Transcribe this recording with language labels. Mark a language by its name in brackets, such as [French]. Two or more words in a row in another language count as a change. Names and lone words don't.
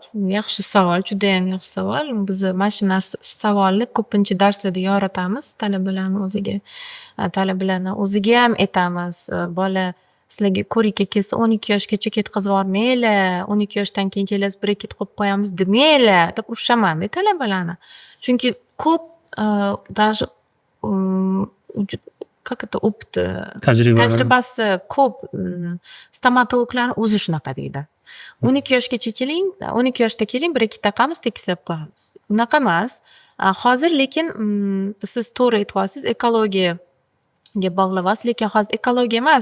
[Uzbek] Yaxshi savol, juda ham yaxshi savol. Biz mana shu savolni ko'pincha darslarda yoritamiz talabalarni o'ziga ham aytamiz. Bola sizlarga ko'rikka kelsa 12 yoshgacha ketkazib yubormanglar, 12 yoshdan keyin kelasiz brekket qo'yib qo'yamiz demanglar deb urishaman talabalarni. Chunki ko'p [Russian] даже как это опыт [Uzbek] tajribasi ko'p stomatologlarni o'zi shunaqa deydi. 12 yoshgacha keling, 12 yoshda keling, brekket taqamiz, tekislab qo'yamiz. Unaqa emas. Hozir lekin siz to'g'ri aytyapsiz, ekologiyaga bog'layapsiz, lekin hozir ekologiya emas.